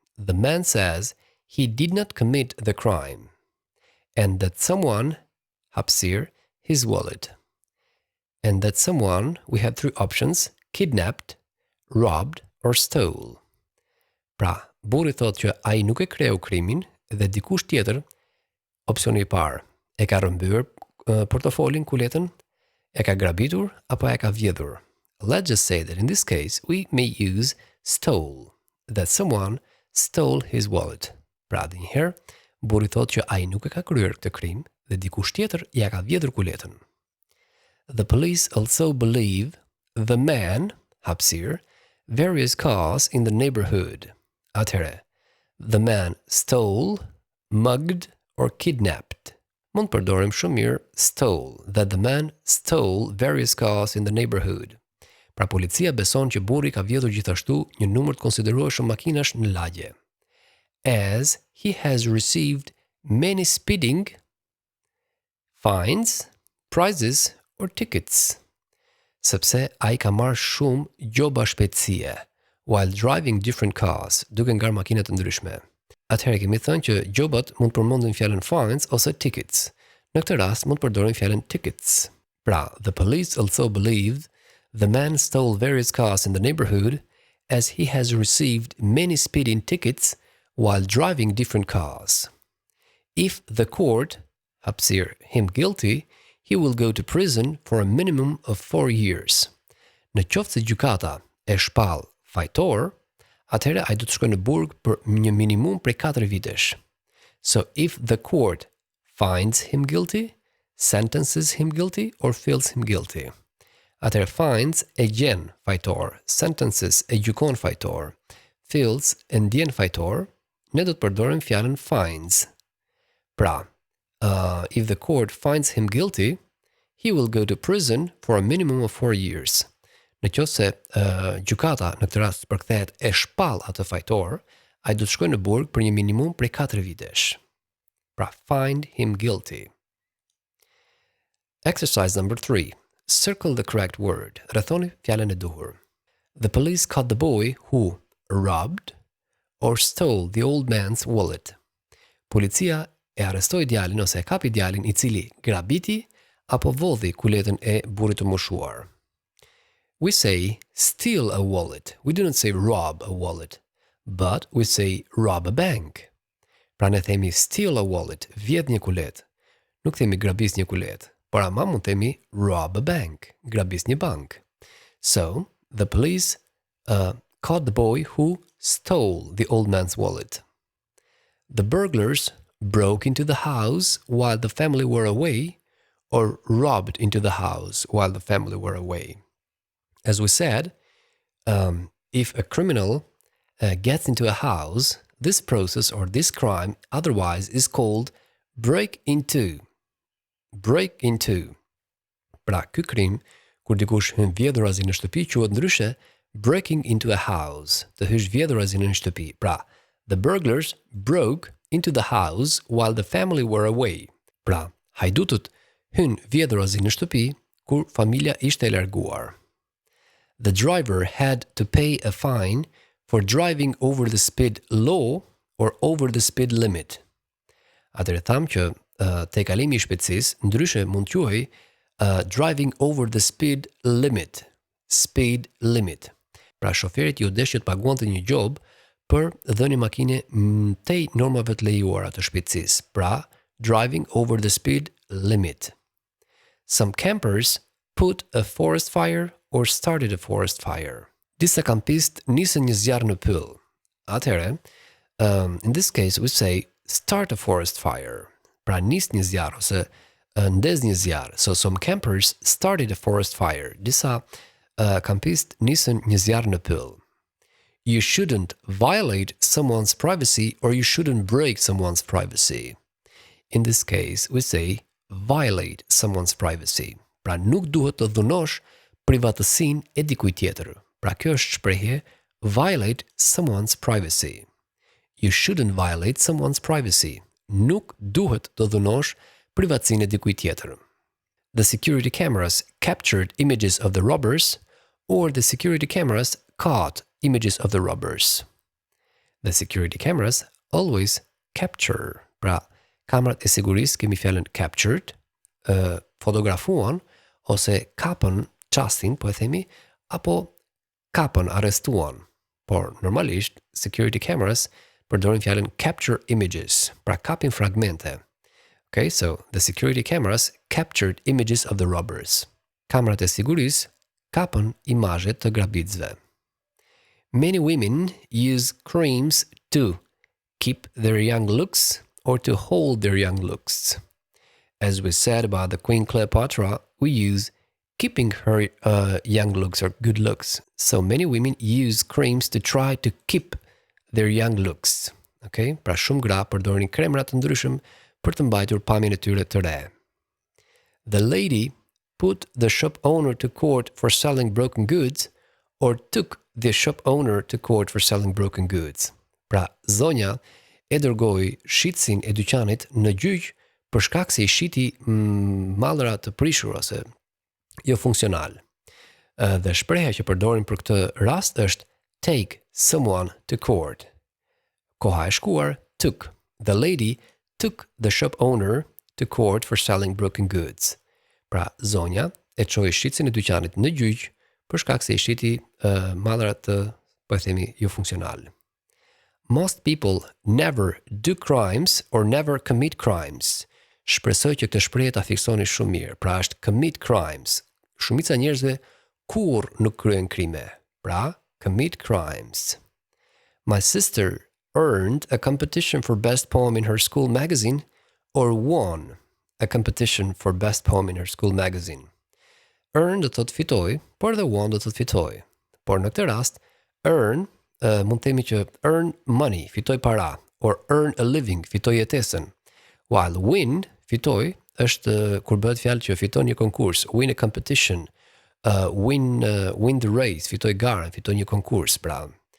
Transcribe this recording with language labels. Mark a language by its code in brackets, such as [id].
[en] The man says he did not commit the crime and that someone hapësir his wallet. And that someone, we have 3 options, kidnapped, robbed, or stole. [sq] Pra, burri thot që ai nuk e kreu krimin dhe dikush tjetër, opsioni i parë, e ka rrëmbyer portofolin, kuletën, e ka grabitur apo e ka vjedhur. [en] Let's just say that in this case we may use stole, that someone stole his wallet. [sq] Pra dhe njëherë, burri thot që ai nuk e ka kryer këtë krim dhe dikush tjetër ja ka vjedhur kuletën. [en] The police also believe the man hapësir various cars in the neighborhood. Atëherë, the man stole, mugged, or kidnapped. [sq] Mund përdorim shumë mirë [en] stole, that the man stole various cars in the neighborhood. [sq] Pra policia beson që burri ka vjedhur gjithashtu një numër të konsiderueshëm makinash në lagje. [en] As he has received many speeding fines, prizes, or tickets. [sq] Sepse ai ka marrë shumë gjoba shpejtësie [en] while driving different cars, [sq] duke ngarë makina të ndryshme. Atëherë kemi thënë që gjobat mund përmendin fjalën fines ose tickets. Në këtë rast mund përdorim fjalën tickets. [en] Pra, the police also believed the man stole various cars in the neighborhood as he has received many speeding tickets while driving different cars. If the court hapësir him guilty, he will go to prison for a minimum of 4 years. [sq] Në qoftë se gjykata e shpall fajtor, atëherë ai do të shkojë në burg për një minimum prej 4 vitesh. [en] So if the court finds him guilty, sentences him guilty, or feels him guilty. [sq] Atëherë finds e gjen fajtor, sentences e gjykon fajtor, feels e ndjen fajtor, ne do të përdorim fjalën finds. [en] Pra, if the court finds him guilty, he will go to prison for a minimum of 4 years. [sq] Në qoftë se gjykata në këtë rast përkthehet e shpall atë fajtor, ai do të shkojë në burg për një minimum prej 4 vitesh. [en] Pra, find him guilty. Exercise number 3. Circle the correct word. [sq] Rrethoni fjalën e duhur. [en] The police caught the boy who robbed or stole the old man's wallet. [sq] Policia e arrestoi djalin ose e kapi djalin i cili grabiti apo vodhi kuletën e burrit të moshuar. [en] We say steal a wallet. We do not say rob a wallet, but we say rob a bank. [sq] Pra ne themi [en] steal a wallet, [sq] vjedh një kulet. Nuk themi grabis një kulet, por ama mund themi [en] rob a bank, [sq] grabis një bank. [en] So, the police caught the boy who stole the old man's wallet. The burglars broke into the house while the family were away, or robbed into the house while the family were away. As we said, if a criminal gets into a house, this process or this crime otherwise is called break into. Break into. [sq] Pra, ky krim, kur dikush hyn vjedhurazi në shtëpi, quhet ndryshe [en] breaking into a house, [sq] të hysh vjedhurazi në një shtëpi. [en] Pra, the burglars broke into the house while the family were away. [sq] Pra, hajdutët hyn vjedhurazi në shtëpi kur familja ishte e larguar. [en] The driver had to pay a fine for driving over the speed law or over the speed limit. [sq] Atëherë tham që te kalimi I shpejtësisë, ndryshe mund quhej [en] driving over the speed limit. Speed limit. [sq] Pra shoferit ju desh që të paguante një gjobë për dhënë makine tej normave të lejuara të shpejtësisë. [en] Pra, driving over the speed limit. Some campers put a forest fire or started a forest fire. [sq] Disa kampistë nisën një zjarr në pyll. [en] Atëherë, in this case we say start a forest fire. [sq] Pra nis një zjarr ose ndez një zjarr. [en] So some campers started a forest fire. [sq] Disa kampistë nisën një zjarr në pyll. [en] You shouldn't violate someone's privacy or you shouldn't break someone's privacy. In this case, we say violate someone's privacy. [sq] Pra nuk duhet të dhunosh privatësinë e dikujt tjetër. Pra kjo është shprehje [en] violate someone's privacy. You shouldn't violate someone's privacy. [sq] Nuk duhet të dhunosh privatësinë e dikujt tjetër. [en] The security cameras captured images of the robbers or the security cameras caught images of the robbers. The security cameras always capture. [sq] Pra, kamerat e sigurisë kemi fjalën captured, fotografuan ose kapën çastin, po e themi, apo kapën, arrestuan. Por normalisht [en] security cameras [sq] përdorin fjalën [en] capture images, [sq] pra kapin fragmente. [en] Okay, so the security cameras captured images of the robbers. [sq] Kamerat e sigurisë kapën imazhe të grabitësve. [en] Many women use creams to keep their young looks or to hold their young looks. As we said about the Queen Cleopatra, we use keeping her young looks or good looks. So many women use creams to try to keep their young looks. Okay? [sq] Pra shumë gra përdorin kremra të ndryshëm për të mbajtur pamjen e tyre të re. [en] The lady put the shop owner to court for selling broken goods or took the shop owner to court for selling broken goods. [sq] Pra, zonja e dërgoi shitësin e dyqanit në gjyq për shkak se I shiti mallra të prishur ose jo funksional. Dhe shpreha që përdorin për këtë rast është [en] take someone to court. [sq] Koha e shkuar took. [en] The lady took the shop owner to court for selling broken goods. [sq] Pra, zonja e çoi shitësin e dyqanit në gjyq për shkak se I shiti mallra të, po e themi, jo funksional. [en] Most people never do crimes or never commit crimes. [sq] Shpresoj që këtë shprehje ta fiksoni shumë mirë. Pra është [en] commit crimes. [sq] Shumica e njerëzve kurrë nuk kryen krime. Pra, [en] commit crimes. My sister earned a competition for best poem in her school magazine or won a competition for best poem in her school magazine. [sq] Earn do të thotë fitoj, por dhe won do të thotë fitoj. Por në këtë rast, earn mund të themi që [en] earn money, [sq] fitoj para, [en] or earn a living, [sq] fitoj jetesën. While win, fitoj, është kur bëhet fjalë që fiton një konkurs, [en] win a competition, win the race, [sq] fitoj garën, fitoj një konkurs, pra.